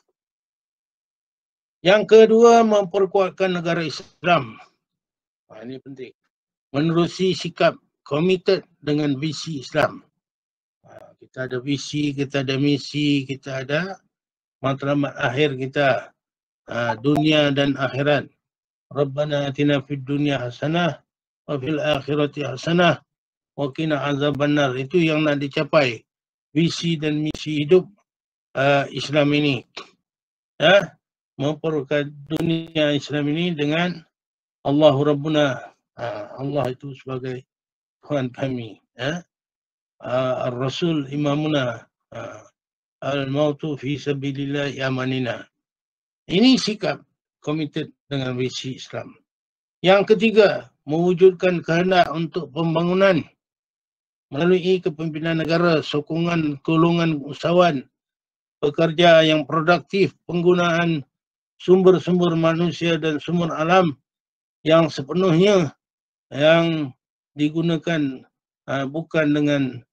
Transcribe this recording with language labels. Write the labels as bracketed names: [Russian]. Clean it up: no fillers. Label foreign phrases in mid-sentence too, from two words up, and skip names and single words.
[Malay] Yang kedua, memperkuatkan negara Islam. Ini penting. Menerusi sikap komited dengan visi Islam. Kita ada visi, kita ada misi, kita ada matlamat akhir kita, dunia dan akhirat. [Arabic] ربنا آتنا في الدنيا حسنة وفي الآخرة حسنة وقنا عذاب النار. [Malay] Itu yang nak dicapai, visi dan misi hidup Islam ini. Memperkuat dunia Islam ini dengan [Arabic] الله ربنا, [Malay] Allah itu sebagai Tuhan kami, [Arabic] الرسول إمامنا الموت في سبيل الله أمانينا. [Malay] Ini sikap komited dengan visi Islam. Yang ketiga, mewujudkan kehendak untuk pembangunan melalui kepimpinan negara, sokongan golongan usahawan, pekerja yang produktif, penggunaan sumber-sumber manusia dan sumber alam yang sepenuhnya yang digunakan bukan dengan